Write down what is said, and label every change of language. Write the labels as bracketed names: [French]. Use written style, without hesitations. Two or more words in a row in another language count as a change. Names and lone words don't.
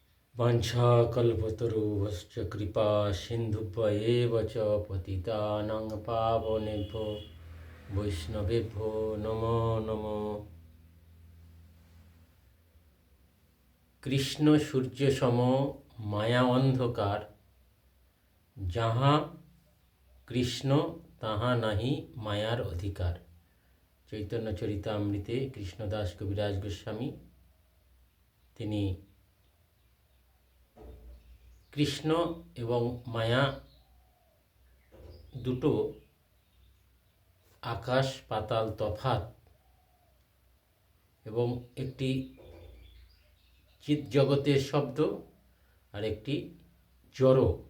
[Sanskrit] वाञ्छाकल्पतरुभ्यश्च कृपा सिन्धुभ्य च पतितानां पावनेभ्यो वैष्णवेभ्यो नमो नमो। [Bangla] কৃষ্ণ সূর্য সম মায়া অন্ধকার, যাহা কৃষ্ণ তাহা নাহি মায়ার অধিকার। চৈতন্য চরিতামৃতে কৃষ্ণদাস কবিরাজ গোস্বামী তিনি কৃষ্ণ এবং মায়া দুটো আকাশ পাতাল তফাৎ, এবং একটি চিৎ জগতের শব্দ আর একটি জড়।